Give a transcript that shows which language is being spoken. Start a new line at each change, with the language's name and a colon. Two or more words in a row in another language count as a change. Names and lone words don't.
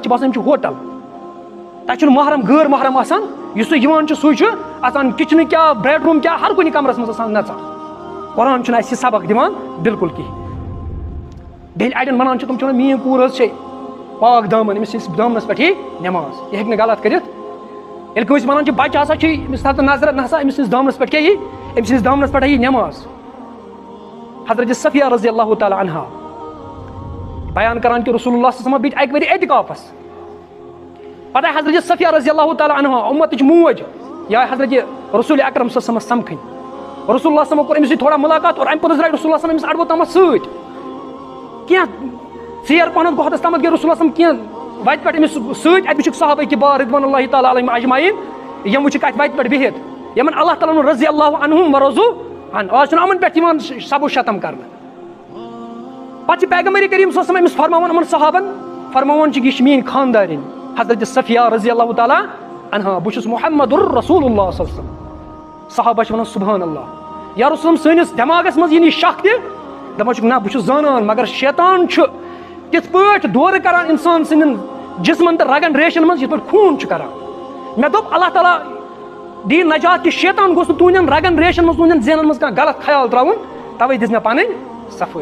Kashmiri: چھِ باسان یِم چھِ ہوٹل تتہِ چھُنہٕ محرم غٲر محرم آسان یُس تُہۍ یِوان چھُ سُے چھُ آسان کچنہٕ کیٛاہ بیڈ روٗم کیٛاہ ہر کُنہِ کمرس منٛز آسان نژان قرآن چھُنہٕ اَسہِ یہِ سبق دِوان بالکل کِہیٖنۍ بیٚیہِ اڑٮ۪ن ونان چھِ تِم چھِ ونان میٲنۍ کوٗر حظ چھے پاک دامن أمِس چھِ دامنس پٮ۪ٹھ یی نٮ۪ماز یہِ ہیٚکہِ نہٕ غلط کٔرِتھ ییٚلہِ کٲنٛسہِ ونان چھِ بچہِ ہسا چھُے أمِس تھاو نظر نہ سا أمِس سٕنٛدِس دامنس پٮ۪ٹھ کیٛاہ یی أمۍ سٕنٛدِس دامنس پٮ۪ٹھ یی نٮ۪ماز حضرت صفیہ
Arabic: رضی اللہ تعالیٰ عنہا
Kashmiri: بیان کران کہِ رسول اللہ
Arabic: صلی اللہ علیہ وسلم
Kashmiri: بیٖٹھۍ اکہِ ؤری اعتکافس پتہٕ آیہِ حضرت صفیہ
Arabic: رضی اللہ تعالیٰ عنہا
Kashmiri: اُمتٕچ موج یہِ آیہِ حضرت رسول اکرم
Arabic: صلی اللہ علیہ وسلمس
Kashmiri: سمکھٕنۍ رسول اللہ
Arabic: صلی اللہ علیہ وسلم
Kashmiri: کوٚر أمِس سۭتۍ تھوڑا مُلاقات اور امہِ پوٚتُس درٛاے رسول اللہ
Arabic: صلی اللہ علیہ وسلم
Kashmiri: أمِس اڈوو تامتھ سۭتۍ کینٛہہ ژیر پہنتھ گوٚو حدس تامتھ گٔے رسول اللہ
Arabic: صلی اللہ علیہ وسلم
Kashmiri: کینٛہہ وتہِ پٮ۪ٹھ أمِس سۭتۍ اَتہِ وٕچھِکھ صحابہ کِبار
Arabic: رضوان اللہ تعالیٰ علیہم اجمعیٖن
Kashmiri: یِم وٕچھِکھ اَتہِ وتہِ پٮ۪ٹھ بِہِتھ یِمن
Arabic: اللہ تعالیٰ رضی اللہ عنہم ورضوا عنہ
Kashmiri: آز چھُنہٕ یِمن پٮ۪ٹھ یِوان سبو شتم کرنہٕ پتہٕ چھِ پیغمبر کریم
Arabic: صلی اللہ علیہ وسلم
Kashmiri: أمِس فرماوان یِمن صحابن فرماوان چھِ یہِ چھِ میٲنۍ خاندارِنۍ حضرت صفیہ
Arabic: رضی اللہ تعالیٰ عنہا
Kashmiri: بہٕ چھُس
Arabic: محمد الرسول اللہ صلی اللہ علیہ وسلم.
Kashmiri: صحابہ چھِ وَنان
Arabic: سبحان اللہ. یا رسول
Kashmiri: سٲنِس دٮ۪ماغس منٛز یی نہٕ یہِ شک تہِ دَپان چھُکھ نہ بہٕ چھُس زانان مگر شیطان چھُ تِتھ پٲٹھۍ دورٕ کران اِنسان سٕنٛدٮ۪ن جسمن تہٕ رگن ریشن منٛز یِتھ پٲٹھۍ خوٗن چھُ کران. مےٚ دوٚپ اللہ تعالیٰ دی نجات کہِ شیطان گوٚژھ نہٕ تُہنٛدٮ۪ن رگن ریشن منٛز تُہنٛدٮ۪ن ذہنن منٛز کانٛہہ غلط خیال تراوُن توے دِژ مےٚ پنٕنۍ صفٲیی.